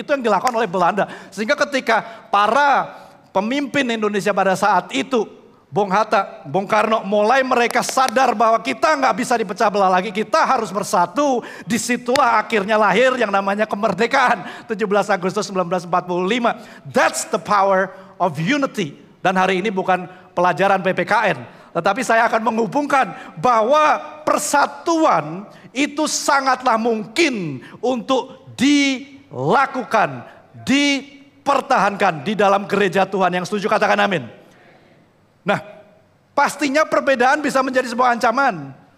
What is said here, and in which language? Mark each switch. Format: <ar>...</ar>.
<id>Itu yang dilakukan oleh Belanda. Sehingga ketika para pemimpin Indonesia pada saat itu, Bung Hatta, Bung Karno, mulai mereka sadar bahwa kita nggak bisa dipecah belah lagi, kita harus bersatu. Disitulah akhirnya lahir yang namanya kemerdekaan, 17 Agustus 1945.</id> <en>That's the power of unity.</en> <id>Dan hari ini bukan pelajaran PPKN. Tetapi saya akan menghubungkan bahwa persatuan itu sangatlah mungkin untuk dilakukan, dipertahankan di dalam gereja Tuhan. Yang setuju katakan amin. Nah, pastinya perbedaan bisa menjadi sebuah ancaman.</id>